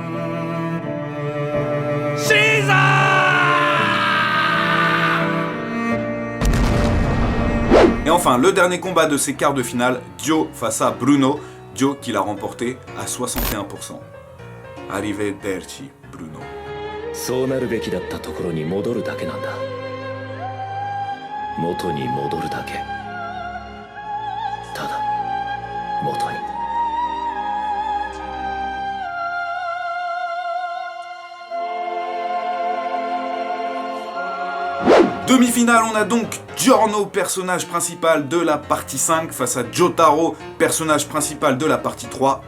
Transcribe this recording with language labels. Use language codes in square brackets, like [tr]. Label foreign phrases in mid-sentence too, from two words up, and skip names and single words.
[fr] César! Et enfin, le dernier combat de ces quarts de finale, Dio face à Bruno. Dio qui l'a remporté à 61%. Arrivederci, Bruno. [ja] そうなるべきだったところに戻るだけなんだ。元に戻るだけ。ただ元に。 [fr] Demi-finale, on a donc Giorno, personnage principal de la partie 5, face à Jotaro, personnage principal de la partie 3.